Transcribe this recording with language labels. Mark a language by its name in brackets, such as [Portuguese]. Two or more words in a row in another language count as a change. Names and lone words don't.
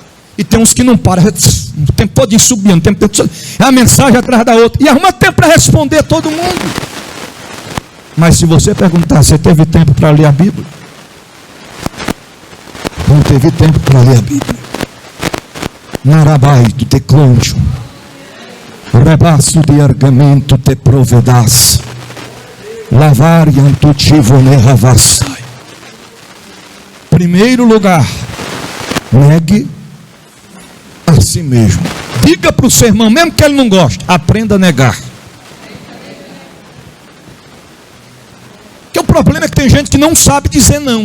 [Portuguese] E tem uns que não param, o tempo todo subindo, o tempo todo subindo. É a mensagem atrás da outra. E arruma tempo para responder todo mundo. Mas se você perguntar: você teve tempo para ler a Bíblia? Não teve tempo para ler a Bíblia. Narabai do teclonjo. Rebaço de argamento te provedas. Lavariam tu tivone ravassai. Primeiro lugar, negue a si mesmo. Diga para o seu irmão, mesmo que ele não goste, aprenda a negar. Porque o problema é que tem gente que não sabe dizer não.